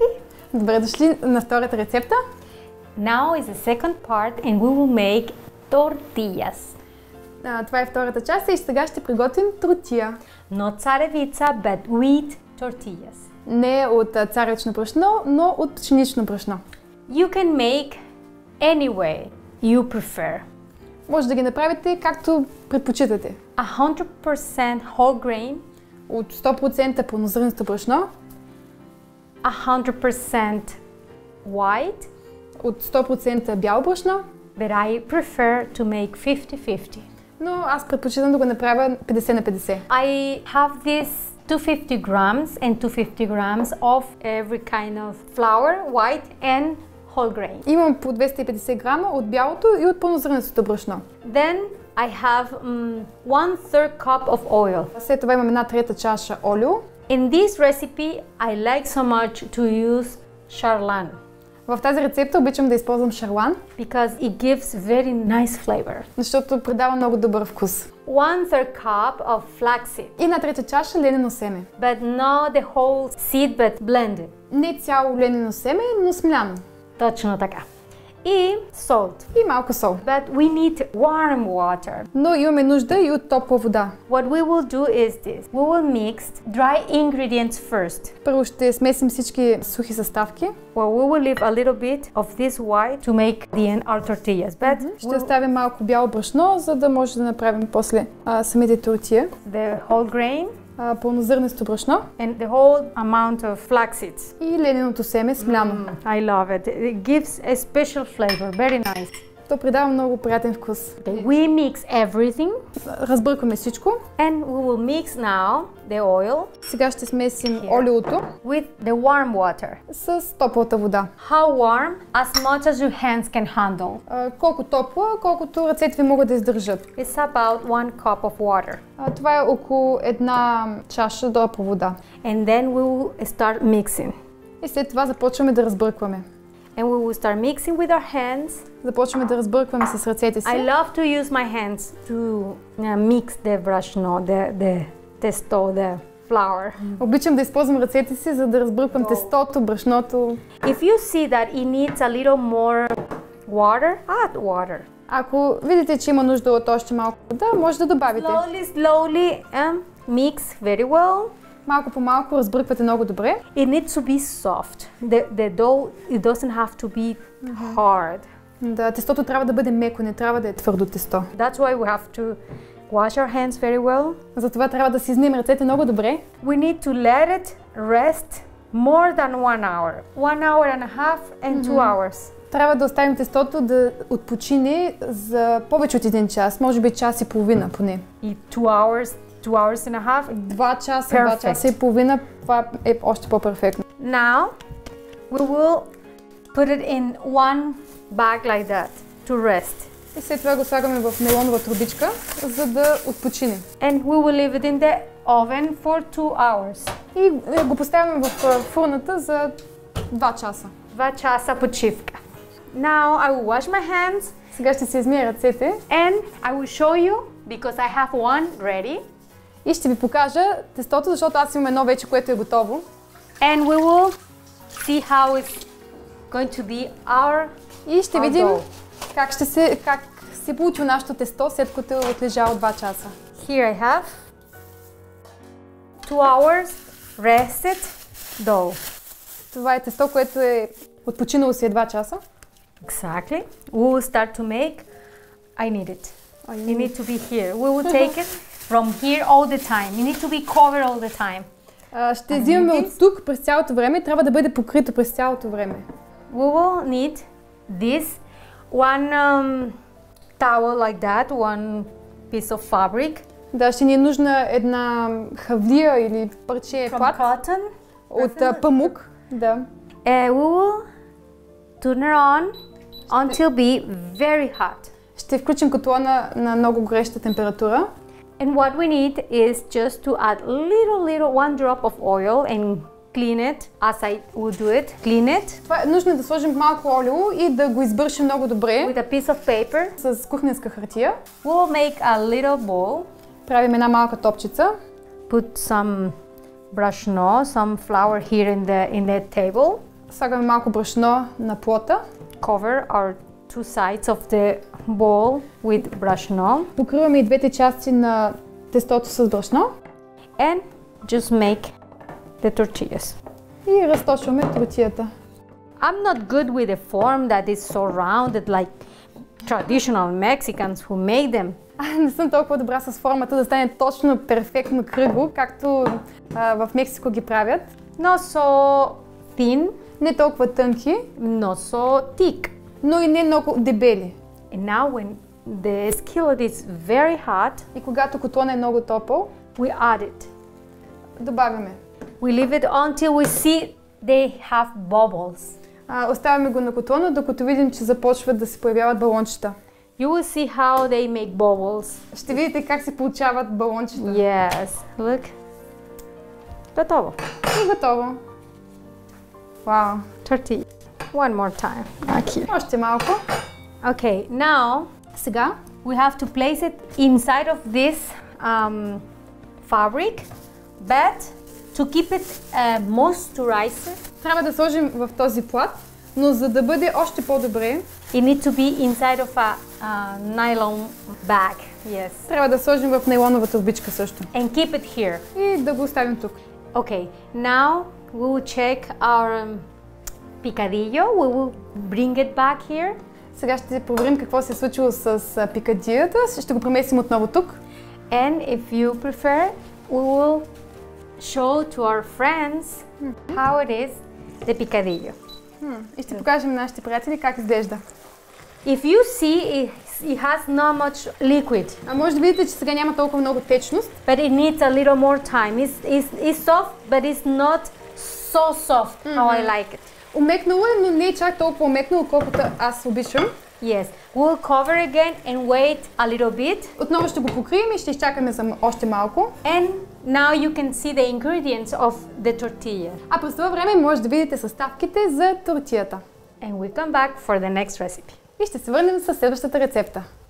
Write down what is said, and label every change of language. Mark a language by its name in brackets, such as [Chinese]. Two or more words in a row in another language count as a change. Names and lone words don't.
[Bulgarian] Добре дошли на втората рецепта. [English] Now is the second part and we will make tortillas. [Bulgarian] Това е втората част и сега ще приготвим тортия. [English] Not царевица, but wheat tortillas. [Bulgarian] Не от царевично брашно, но от пшенично брашно. [English] You can make any way you prefer. [Bulgarian] Може да ги направите както предпочитате. [English] 100% whole grain, [Bulgarian] От 100% пълнозърнесто брашно, [English] 100% white, [Bulgarian] от 100% бяло брашно, [English] but I prefer to make 50-50. [Bulgarian] но аз предпочитам да го направя 50 на 50. [English] I have this 250 grams and 250 grams of every kind of flour, white and whole grain. [Bulgarian] Имам по 250 грама от бялото и от пълнозърнестото брашно. [English] Then I have 1/3 cup of oil. [Bulgarian] След това имам 1/3 чаша олио. [English] In this recipe, I like so much to use charlan [Bulgarian] В тази рецепта обичам да използвам шарлан, [English] because it gives very nice flavor. [Bulgarian] защото придава много добър вкус. [English] 1/3 cup of flaxseed, [Bulgarian] И 1/3 чаша ленено семе. [English] but not the whole seed, but blended. [Bulgarian] Не цяло ленено семе, но смляно. Точно така. И salt. И малко сол. [English] But we need warm water. [Bulgarian] Но имаме нужда и от топла вода. [English] What we will do is this. We will mix dry ingredients first. [Bulgarian] Първо ще смесим всички сухи съставки. [English] Well, we will leave a little bit of this white to make our tortillas. But [Bulgarian] Ще оставим малко бяло брашно, за да може да направим после самите тортия. [English] the whole grain [Bulgarian] Пълнозърнесто брашно [English] and the whole amount of flax seeds. [Bulgarian] и лененото семе смляно. [English] I love it. It gives a special flavor. Very nice. [Bulgarian] То придава много приятен вкус. [English] Okay, we mix everything [Bulgarian] Разбъркваме всичко. [English] and we will mix now the oil [Bulgarian] Сега ще смесим олиото [English] with the warm water. [Bulgarian] с топлата вода. [English] How warm? As much as your hands can handle. [Bulgarian] Колко топла, колкото ръцете ви могат да издържат. [English] It's about 1 cup of water. [Bulgarian] Това е около една чаша топла вода. [English] And then we will start mixing. [Bulgarian] И след това започваме да разбъркваме. [English] And we will start mixing with our hands. [Bulgarian] Започваме да разбъркваме с ръцете си. [English] I love to use my hands to mix the brashno, the testo, the flour. [Bulgarian] Обичам да използвам ръцете си, за да разбърквам тестото, брашното. [English] If you see that it needs a little more water, add water. [Bulgarian] Ако видите, че има нужда от още малко вода, може да добавите. [English] Slowly mix very well. [Bulgarian] Малко по малко разбърквате много добре. [English] It needs to be soft. The dough, it doesn't have to be hard. [Bulgarian] Да, тестото трябва да бъде меко, не трябва да е твърдо тесто. [English] That's why we have to wash our hands very well. [Bulgarian] Затова трябва да си измием ръцете много добре. [English] We need to let it rest more than 1 hour. 1 hour and a half and 2 hours. [Bulgarian] Трябва да оставим тестото да отпочине за повече от 1 час, може би час и половина поне. [English] И 2 hours, 2 hours and a half. [Bulgarian] 2 часа, 2 часа и половина, това е още по-перфектно. [English] Now, we will put it in one bag like that to rest. [Bulgarian] И след това го слагаме в нейлонова трубичка, за да отпочине. [English] And we will leave it in the oven for 2 hours. [Bulgarian] И го поставяме в фурната за 2 часа. 2 часа почивка. [English] Now I will wash my hands. [Bulgarian] Сега ще се измия ръцете. [English] And I will show you, because I have one ready. [Bulgarian] И ще ви покажа тестото, защото аз имам едно вече, което е готово. [English] And we will see how it's going to be our [Bulgarian] И ще видим как се получи нашето тесто, след като е отлежало 2 часа. [English] Here I have 2 hours rested dough. [Bulgarian] Това е тесто, което е отпочинало си 2 часа. [English] Exactly. We will start to make. I need it. You need to be here. We will take it from here all the time. You need to be covered all the time. [Bulgarian] Ще взимаме от тук през цялото време. Трябва да бъде покрито през цялото време. [English] We will need this one towel like that, one piece of fabric. [Bulgarian] Да, ще ни е нужна една хавлия или парче плат. [English] Cotton. [Bulgarian] От памук. Да. [English] We will turn it on until be very hot. [Bulgarian] Ще включим котлона на много гореща температура. [English] And what we need is just to add little one drop of oil and clean it as I will do it. Clean it. [Bulgarian] Това е нужно да сложим малко олио и да го избършим много добре. [English] With a piece of paper. [Bulgarian] С кухненска хартия. [English] We will make a little bowl. [Bulgarian] Правим една малка топчица. [English] Put some брашно, some flour here in the table. [Bulgarian] Слагаме малко брашно на плота. [English] Cover our two sides of the bowl with брашно. [Bulgarian] Покриваме и двете части на тестото с брашно. [English] And just make the tortillas. [Bulgarian] И разточваме тортията. [English] I'm not good with the form that is so rounded like traditional Mexicans who make them. [Bulgarian] Не съм толкова добра с формата да стане точно перфектно кръгло, както в Мексико ги правят. [English] Not so thin. [Bulgarian] Не толкова тънки. [English] Not so thick. [Bulgarian] Но и не много дебели. [English] And now when the skillet is very hot, [Bulgarian] и когато котлона е много топъл, [English] we add it. [Bulgarian] Добавяме. [English] We leave it until we see they have bubbles. [Bulgarian] Оставяме го на котлона, докато видим, че започват да се появяват балончета. [English] You will see how they make bubbles. [Bulgarian] Ще видите как се получават балончета. [English] Yes, look. [Bulgarian] Готово. И готово. Вау. [English] Tortilla. One more time. [Bulgarian] Okay. Още малко. [English] Okay, now [Bulgarian] сега [English] we have to place it inside of this fabric, but to keep it moisturized. [Bulgarian] Трябва да сложим в този плат, но за да бъде още по-добре, [English] it needs to be inside of a nylon bag. Yes. [Bulgarian] Трябва да сложим в нейлонова турбичка също. [English] And keep it here. [Bulgarian] И да го оставим тук. [English] Okay, now we will check our picadillo. We will bring it back here. [Bulgarian] Сега ще проверим какво се е случило с пикадилята. Ще го преместим отново тук. [English] And if you prefer, we will show to our friends how it is the picadillo. [Bulgarian] И ще покажем на нашите приятели как изглежда. [English] If you see, it has not much liquid. [Bulgarian] Може да видите, че сега няма толкова много течност. [English] But it needs a little more time. It's soft, but it's not so soft how I like it. [Bulgarian] Умекнало е, но не е чак толкова умекнало, колкото аз обичам. [English] Yes. We'll cover again and wait a little bit. [Bulgarian] Отново ще го покрием и ще изчакаме за още малко. [English] And now you can see the ingredients of the tortilla. [Bulgarian] А през това време може да видите съставките за тортията. [English] And we come back for the next recipe. [Bulgarian] И ще се върнем със следващата рецепта.